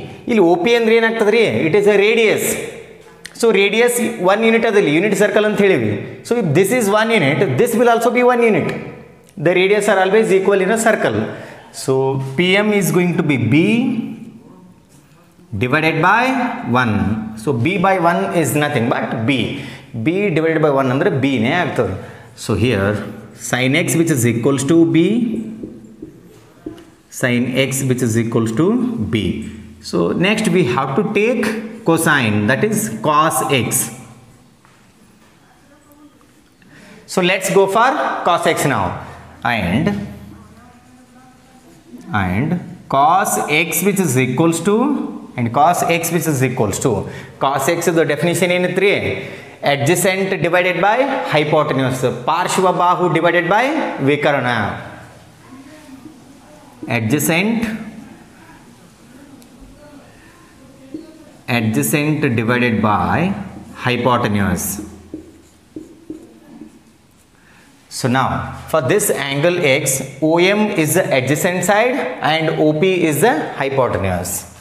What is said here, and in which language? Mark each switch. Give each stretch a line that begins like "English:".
Kannada: ಇಲ್ಲಿ OP ಅಂದ್ರೆ ಏನಾಗ್ತದೆ ರೀ,
English: It is a radius.
Kannada: So radius 1 unit ಅದಲ್ಲಿ ಯೂನಿಟ್ ಸರ್ಕಲ್ ಅಂತ ಹೇಳಿವಿ.
English: So if this is 1 unit, this will also be 1 unit. The radius are always equal in a circle. So PM is going to be B divided by 1. So B by 1 is nothing but B. B divided by 1
Kannada: ಅಂದ್ರೆ B ನೇ ಆಗ್ತದೆ.
English: So here sin x which is equals to B, sin x which is equals to B. So next we have to take cosine, that is cos x. So let's go for cos x now. And cos x which is equals to, cos x the definition
Kannada: ಏನೈತ್ರಿ,
English: adjacent divided by hypotenuse.
Kannada: ಪಾರ್ಶ್ವ ಬಾಹು divided by ವಿಕರ್ಣ.
English: adjacent divided by hypotenuse. So now for this angle x, OM is the adjacent side and OP is the hypotenuse.